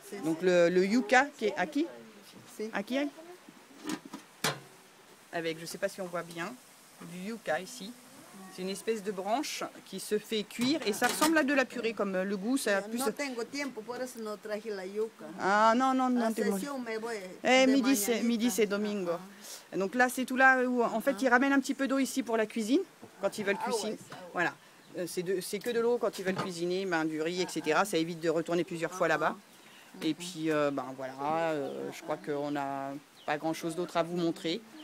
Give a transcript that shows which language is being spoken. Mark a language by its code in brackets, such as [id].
[fr] Donc le yuca qui est aquí. Aquí. Avec, je ne sais pas si on voit bien, du yuca ici. C'est une espèce de branche qui se fait cuire et ça ressemble à de la purée, comme le goût. Ça plus... [es] No tengo tiempo, por eso no traje la yuca. [fr] Ah non. Midi c'est domingo. Donc là, c'est tout là où en fait ils ramènent un petit peu d'eau ici pour la cuisine, quand ils veulent cuisiner. Voilà. C'est que de l'eau quand ils veulent cuisiner, ben, du riz, etc. Ça évite de retourner plusieurs fois là-bas. Et puis, ben voilà, je crois qu'on n'a pas grand-chose d'autre à vous montrer.